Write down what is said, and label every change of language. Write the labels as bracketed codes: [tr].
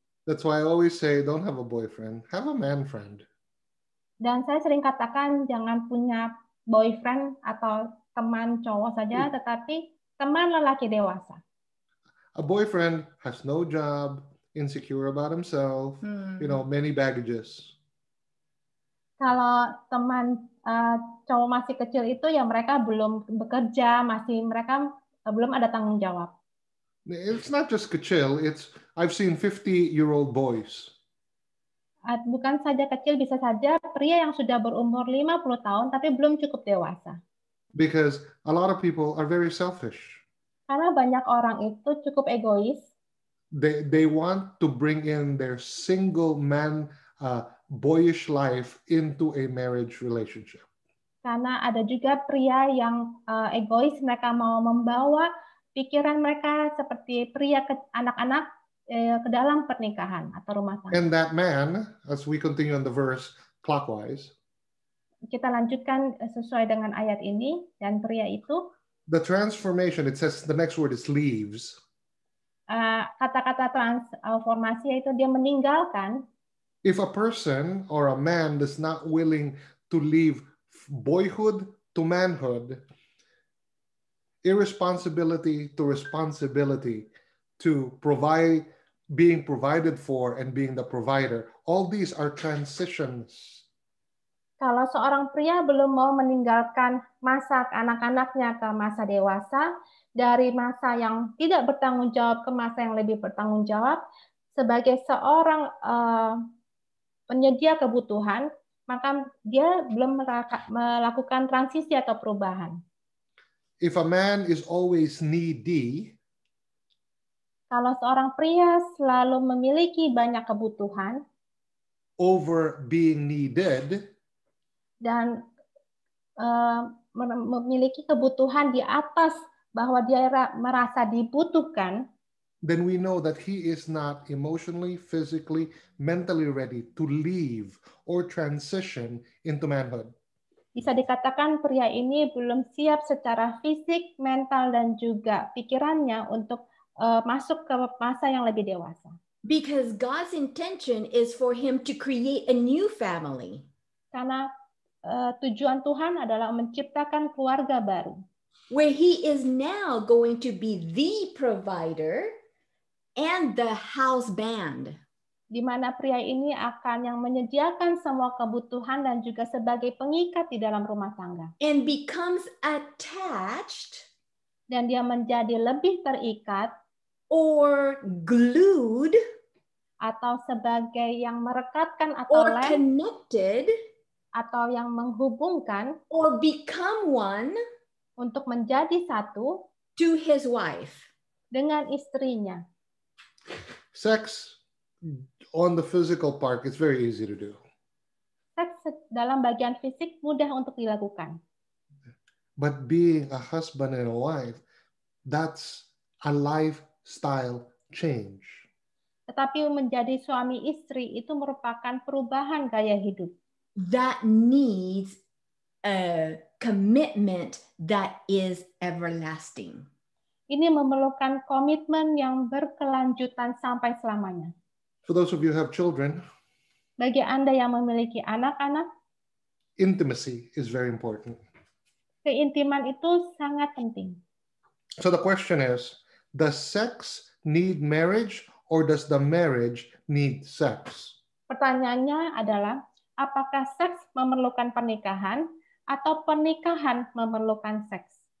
[en] That's why I always say, don't have a boyfriend, have a man friend. [id] Dan saya sering katakan jangan punya boyfriend atau teman cowok saja, tetapi teman lelaki dewasa. [en] A boyfriend has no job, insecure about himself, many baggages. [id] Kalau teman cowok masih kecil itu ya mereka belum bekerja, mereka belum ada tanggung jawab. [en] It's not just kecil, I've seen 50-year-old boys. [id] Bukan saja kecil, bisa saja pria yang sudah berumur 50 tahun tapi belum cukup dewasa. [en] Because a lot of people are very selfish. [id] Karena banyak orang itu cukup egois. [en] They want to bring in their single man boyish life into a marriage relationship. [id] Karena ada juga pria yang egois, mereka mau membawa pikiran mereka seperti pria anak-anak ke dalam pernikahan atau rumah tangga. [en] And that man, as we continue on the verse clockwise, [id] kita lanjutkan sesuai dengan ayat ini, dan pria itu, [en] the transformation, it says the next word is leaves. [id] Kata-kata transformasi itu dia meninggalkan. [en] If a person or a man is not willing to leave boyhood to manhood, irresponsibility to responsibility, to provide, being provided for and being the provider, all these are transitions. [id] Kalau seorang pria belum mau meninggalkan masa anak-anaknya ke masa dewasa, dari masa yang tidak bertanggung jawab ke masa yang lebih bertanggung jawab, sebagai seorang penyedia kebutuhan, maka dia belum melakukan transisi atau perubahan. [en] If a man is always needy, [id] kalau seorang pria selalu memiliki banyak kebutuhan [en] over being needed, [id] dan memiliki kebutuhan di atas bahwa dia merasa dibutuhkan, [en] then we know that he is not emotionally, physically, mentally ready to leave or transition into manhood. [id] Bisa dikatakan pria ini belum siap secara fisik, mental, dan juga pikirannya untuk masuk ke masa yang lebih dewasa. [en] Because God's intention is for him to create a new family. [id] Karena tujuan Tuhan adalah menciptakan keluarga baru. [en] Where he is now going to be the provider and the house band. [id] Di mana pria ini akan yang menyediakan semua kebutuhan dan juga sebagai pengikat di dalam rumah tangga. [en] And becomes attached. [id] Dan dia menjadi lebih terikat. [en] Or glued. [id] Atau sebagai yang merekatkan atau [en] or connected. [id] Atau yang menghubungkan. [en] Or become one. [id] Untuk menjadi satu. [en] To his wife. [id] Dengan istrinya. [en] Sex on the physical part, it's very easy to do. [id] Seks dalam bagian fisik mudah untuk dilakukan. [en] But being a husband and a wife, that's a lifestyle change. [id] Tetapi menjadi suami istri itu merupakan perubahan gaya hidup. [en] That needs a commitment that is everlasting. [id] Ini memerlukan komitmen yang berkelanjutan sampai selamanya. [en] For those of you who have children, [id] bagi Anda yang memiliki anak-anak, [en] intimacy is very important. [id] Keintiman itu sangat penting. [en] So the question is, does sex need marriage or does the marriage need sex? [id] Pertanyaannya adalah, apakah seks memerlukan pernikahan atau pernikahan memerlukan seks?